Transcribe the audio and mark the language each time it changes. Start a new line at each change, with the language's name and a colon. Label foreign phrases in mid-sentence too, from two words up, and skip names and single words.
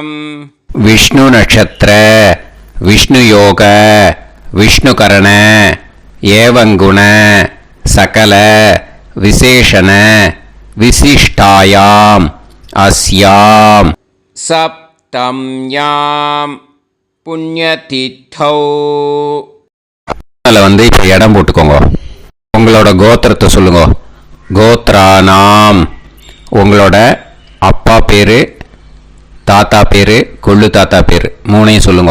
Sanskrit: विष्णु नक्षत्र विष्णु योग विष्णुकरण एवं गुण सकल विशेषण विशिष्टायां अस्यां सप्तम्यां புண்ணியதித்தௌ.
Tamil: அதில் இப்போ இடம் போட்டுக்கோங்க. உங்களோட கோத்திரத்தை சொல்லுங்க. கோத்ரானாம். உங்களோட அப்பா பேர், தாத்தா பேர், கொள்ளு தாத்தா பேர் 3ஐயும் சொல்லுங்க.